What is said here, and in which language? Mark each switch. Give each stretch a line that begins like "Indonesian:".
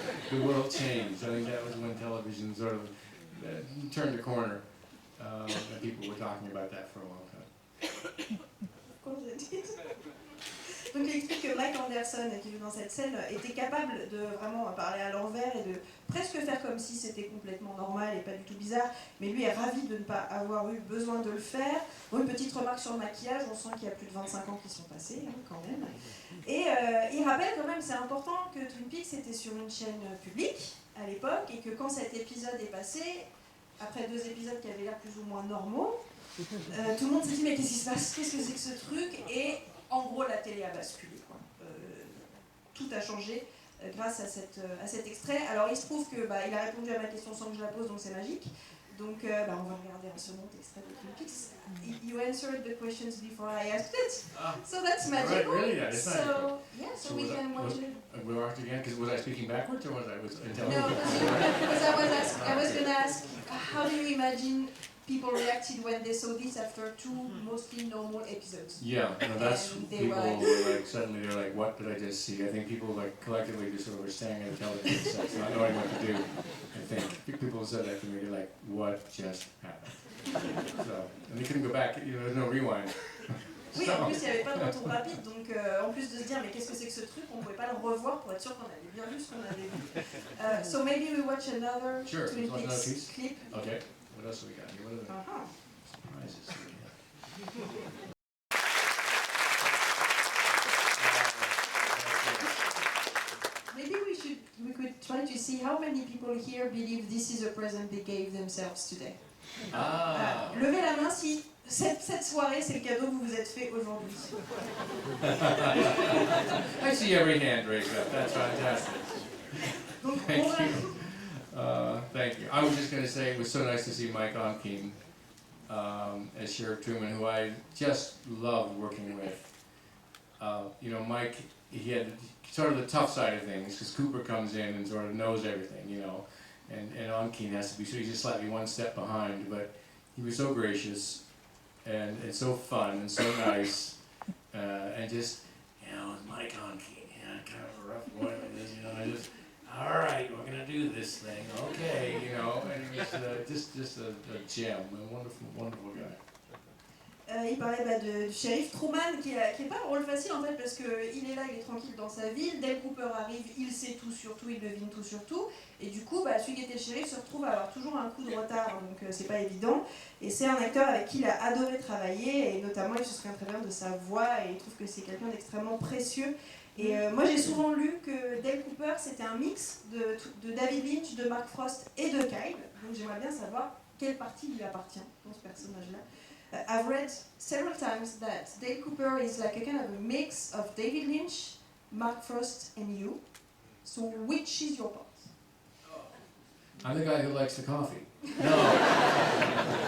English: The world changed. I think that was when television sort of turned a corner. And people were talking about that for a long time.
French: Donc il explique que Mike Anderson, qui joue dans cette scène, était capable de vraiment parler à l'envers et de presque faire comme si c'était complètement normal et pas du tout bizarre, mais lui est ravi de ne pas avoir eu besoin de le faire. Bon, une petite remarque sur le maquillage, on sent qu'il y a plus de 25 ans qui sont passés, hein, quand même. Et il rappelle quand même, c'est important, que Twin Peaks était sur une chaîne publique à l'époque, et que quand cet épisode est passé, après 2 épisodes qui avaient l'air plus ou moins normaux, tout le monde s'est dit mais qu'est-ce qui se passe, qu'est-ce que c'est que ce truc, et en gros la télé a basculé, quoi. Tout a changé grâce à cet extrait. Alors il se trouve que il a répondu à ma question sans que je la pose, donc c'est magique. Donc on va regarder un second extrait de Twin Peaks.
English: You answered the questions before I asked it, so that's magical. Right, really? Yeah, it's magical. So yeah, so we can watch it. We watched it again, because was I speaking backwards or was I No, because I was going to ask, how do you imagine people reacted when they saw this after 2 mostly normal episodes? Yeah, no, that's And they people were like- were like, suddenly they're like, what did I just see? I think people like collectively just sort of were staring at the television sets, not knowing what to do. I think people said that to me, they're like, what just happened? So, and they couldn't go back, you know, there's no rewind.
French: Oui, en plus il n'y avait pas de retour rapide, donc en plus de se dire mais qu'est-ce que c'est que ce truc, on ne pouvait pas le revoir pour être sûr qu'on avait bien vu ce qu'on avait vu.
English: So maybe we watch another Sure, Twin let's watch another piece. Peaks clip. Okay, what else do we got here? What are the Uh-huh. surprises we have? Maybe we should we could try to see how many people here believe this is a present they gave themselves today. Ah.
French: Levez la main si cette soirée c'est le cadeau que vous vous êtes fait aujourd'hui.
English: I see every hand raised up. That's fantastic.
French: Donc,
English: Thank
French: on va-
English: you. Thank you. I was just going to say it was so nice to see Mike Onkeen as Sheriff Truman, who I just loved working with. You know, Mike, he had sort of the tough side of things because Cooper comes in and sort of knows everything, you know, and Onkeen has to be, so he's just slightly one step behind, but he was so gracious and so fun and so nice, and just, you know, Mike Onkeen, yeah, kind of a rough boy like this, you know, I just, all right, we're gonna do this thing, okay, you know, and he was just a gem, a wonderful, wonderful guy.
French: Il parlait du shérif Truman qui est pas un rôle facile en fait parce qu'il est là, il est tranquille dans sa ville, Dale Cooper arrive, il sait tout sur tout, il devine tout sur tout et du coup celui qui était shérif se retrouve à avoir toujours un coup de retard donc c'est pas évident et c'est un acteur avec qui il a adoré travailler et notamment il se souvient très bien de sa voix et il trouve que c'est quelqu'un d'extrêmement précieux et moi j'ai souvent lu que Dale Cooper c'était un mix de David Lynch, de Mark Frost et de Kyle donc j'aimerais bien savoir quelle partie lui appartient dans ce personnage là.
English: I've read several times that Dale Cooper is like a kind of a mix of David Lynch, Mark Frost, and you. So which is your part? I'm the guy who likes the coffee. No.